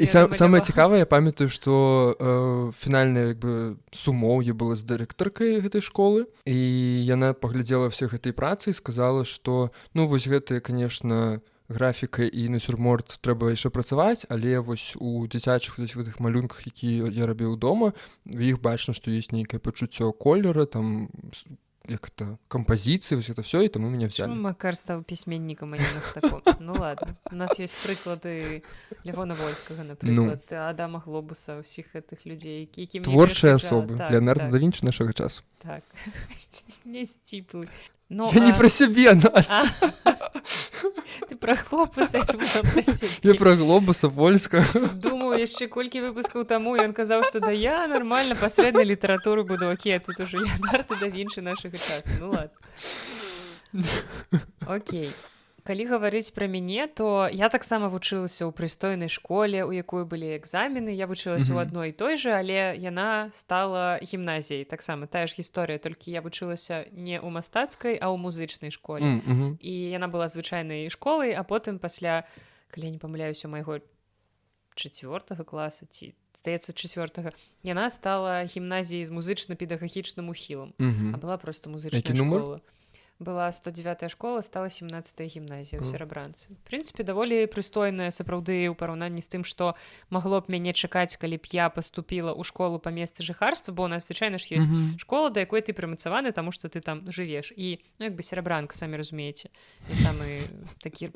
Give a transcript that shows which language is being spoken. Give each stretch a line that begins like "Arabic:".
Belarusian: І самае цікавае, я памятаю, што фінальная, як бы, сумоўе была з дырэктаркай гэтай школы, і яна паглядзела ўсе гэтай працы і сказала, што, ну, вось гэтыя, конечно, графіка і нацюрморт трэба яшчэ працаваць, але вось у дзіцячых гэтых малюнках, якія я рабіў дома, у іх бачна, што ёсць нейкае пачуццё колера, там,
Russian: як это, композиции, вот это все,
Belarusian: и тому меня взяли.
Russian: Макар стал письменником, а не мастаком. Ну ладно, у нас есть
Belarusian: прыклады Левона Вольскага, напрыклад, Адама Глобуса, усіх гэтых людзей, які мне творчыя асобы, так, Леонардо так. да Вінчы нашага часу. Так, не сціплы. Я не про сябе, Настя. Ты про Глобуса, я думала про сябе. Я про Глобуса, Вольска. Думаю, яшчэ колькі выпускаў таму, ён казаў, што да я нормально пасрэднай літаратуры буду, окей, а тут уже Леонардо да Вінчы нашага часу. Ну ладно. Окей. Калі гаварыць пра мяне, то я таксама вучылася ў прыстойнай школе, у якой былі экзамены. Я вучылася ў адной і той жа, але яна стала гімназіяй. Таксама тая ж гісторыя, толькі я вучылася не ў мастацкай, а ў музычнай школе. І яна была звычайнай школай, а потым пасля, калі я не памыляюся, майго 4 класа, ці, здаецца, 4, яна стала гімназіяй з музычна-педагагічным ухілам. А была проста музычная школа. Была 109-я школа, стала 17-я гімназія ў Серабранцы. В прынцыпе, даволі прыстойная, сапраўды, ў параўнанні з тым, што магло б мяне чакаць, калі б я паступіла ў школу па месцы жыхарства, бо у нас, звычайна ж, ёсць школа, да якой ты прымацаваны, таму што ты там жывеш. І, ну, як бы Серабранка, самі разумееце, не самы такі...